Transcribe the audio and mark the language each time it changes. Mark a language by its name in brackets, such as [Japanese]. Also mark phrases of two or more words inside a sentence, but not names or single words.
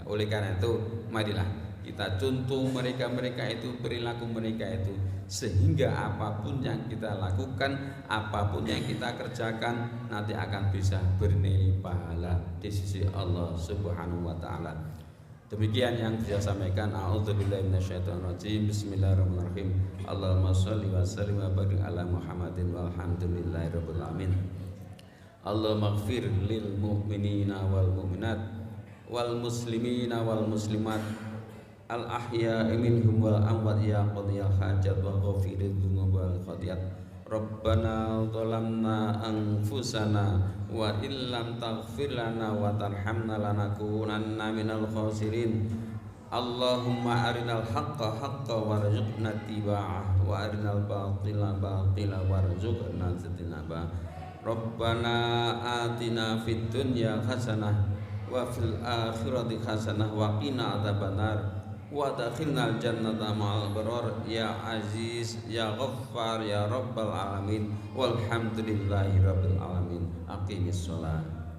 [Indonesian] Oleh karena itu, marilah kita contoh mereka itu, perilaku mereka itu, sehingga apapun yang kita lakukan, apapun yang kita kerjakan, nanti akan bisa bernilai pahala di sisi Allah [Arabic] سبحانه وتعالى. [Indonesian] Demikian yang saya sampaikan. [Arabic] أعوذ بالله من الشيطان الرجيم. بسم الله الرحمن الرحيم. اللهم صل وسلم وبارك على محمد والحمد لله رب العالمين. اللهم اغفر للمؤمنين والمؤمنات والمسلمين والمسلمات الأحياء منهم والأموات يا قاضي الحاجات وغافر الذنوب والخطيئات. ربنا ظلمنا أنفسنا وإن لم تغفر لنا وترحمنا لنكونن من الخاسرين. اللهم أرنا الحق حقا وارزقنا اتباعه وأرنا الباطل باطلا وارزقنا اجتنابه. ربنا آتنا في الدنيا حسنة وفي الآخرة حسنة وقنا عذاب النار وأدخلنا الجنة مع الأبرار يا عزيز يا غفار يا رب العالمين والحمد لله رب العالمين. أقم الصلاة.